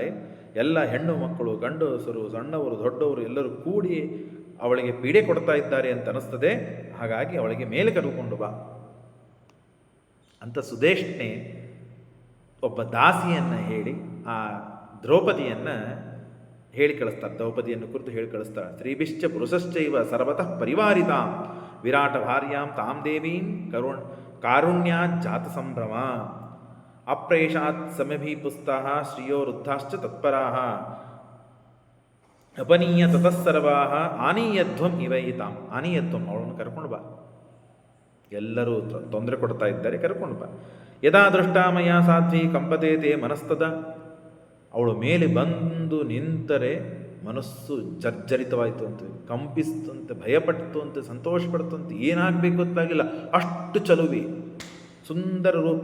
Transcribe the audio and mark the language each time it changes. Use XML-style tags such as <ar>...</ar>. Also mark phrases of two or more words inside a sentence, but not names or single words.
<kn>ಎಲ್ಲ ಹೆಣ್ಣು ಮಕ್ಕಳು, ಗಂಡಸರು, ಸಣ್ಣವರು, ದೊಡ್ಡವರು ಎಲ್ಲರೂ ಕೂಡಿ ಅವಳಿಗೆ ಪೀಡೆ ಕೊಡ್ತಾ ಇದ್ದಾರೆ ಅಂತ ಅನ್ನಿಸ್ತದೆ. ಹಾಗಾಗಿ ಅವಳಿಗೆ ಮೇಲೆ ಕರೆದುಕೊಂಡು ಬಾ ಅಂತ ಸುದೇಶ್ನೆ ಒಬ್ಬ ದಾಸಿಯನ್ನು ಹೇಳಿ ಆ ದ್ರೌಪದಿಯನ್ನು ಹೇಳಿ ಕಳಿಸ್ತಾರೆ. ದ್ರೌಪದಿಯನ್ನು ಕುರಿತು ಹೇಳಿ ಕಳಿಸ್ತಾರೆ.</kn> <sa>ಸ್ತ್ರೀಭಿಶ್ಚ ಪುರುಷಶ್ಚೈವ ಸರ್ವತಃ ಪರಿವಾರಿತಾಂ ವಿರಾಟ ಭಾರ್ಯಾಂ ತಾಂ ದೇವೀಂ ಕಾರುಣ್ಯಾತ್ ಜಾತ ಸಂಭ್ರಮ ಅಪ್ರೇಷಾತ್ ಸಮಭೀಪುಸ್ತಃ ಶ್ರಿಯೋ ವೃದ್ಧಾಶ್ಚ ತತ್ಪರಾಃ ಅಪನೀಯ ತತಸ್ಸರ್ವಾಃ ಆನೀಯಧ್ವಂ ಇವೈತಾಂ. ಆನೀಯಧ್ವಂ,</sa> <kn>ಅವಳನ್ನು ಕರ್ಕೊಂಡು ಬಾ, ಎಲ್ಲರೂ ತೊಂದರೆ ಕೊಡ್ತಾ ಇದ್ದಾರೆ, ಕರ್ಕೊಂಡು ಬಾ.</kn> <sa>ಯದಾ ದೃಷ್ಟಾಮಯ ಸಾಧ್ವಿ ಕಂಪತೆ ತೇ ಮನಸ್ತದ.</sa> <kn>ಅವಳು ಮೇಲೆ ಬಂದು ನಿಂತರೆ ಮನಸ್ಸು ಜರ್ಜರಿತವಾಯಿತು ಅಂತ, ಕಂಪಿಸ್ತಂತೆ, ಭಯಪಡ್ತು ಅಂತ, ಸಂತೋಷಪಡ್ತು ಅಂತ, ಏನಾಗಬೇಕು ಗೊತ್ತಾಗಿಲ್ಲ, ಅಷ್ಟು ಚಲುವಿ, ಸುಂದರ ರೂಪ.</kn>